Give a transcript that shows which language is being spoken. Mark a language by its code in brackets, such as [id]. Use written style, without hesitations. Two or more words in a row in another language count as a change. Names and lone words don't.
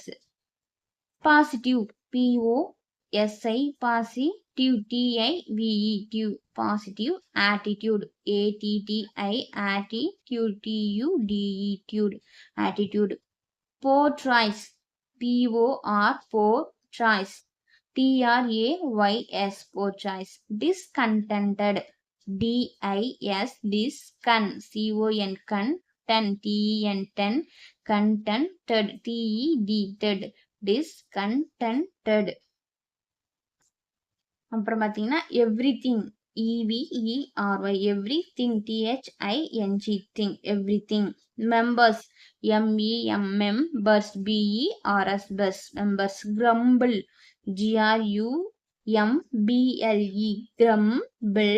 [en] Positive POSI positive positive attitude attitude. Portrays portrays TRAYS portrays. Discontented dis, dis, con, con, con, ten, ten, contented, ted, discontented. [ta] அப்புறம் பார்த்தீங்கன்னா [en] everything, EVERY, everything, THING, everything. members, MEMBERS, BERS, bers, members. grumble, GRUMBLE, grumble.